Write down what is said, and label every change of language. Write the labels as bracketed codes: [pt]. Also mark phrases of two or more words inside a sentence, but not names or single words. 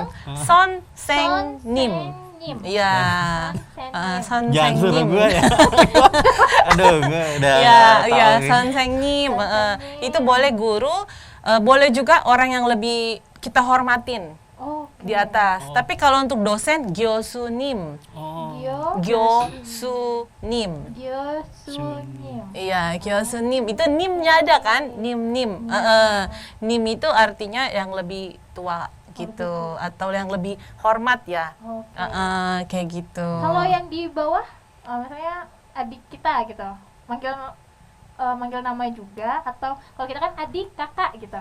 [ko] 선생님. Iya. 선생님. [id] jangan suruh gue ya. Aduh, gue udah Iya, tahu iya, nih. [ko] 선생님. [id] Itu boleh guru, boleh juga orang yang lebih kita hormatin Oh, di atas. Tapi kalau untuk dosen, [ko] 교수님. Oh. 교수님. Gyosunim. [id] Iya, 교수님. Itu nimnya ada kan? Nim. Nim itu artinya yang lebih tua gitu, atau yang lebih hormat ya. Oke. Kayak gitu. Kalau yang di bawah, misalnya adik kita gitu, manggil nama juga, atau kalau kita kan adik kakak gitu.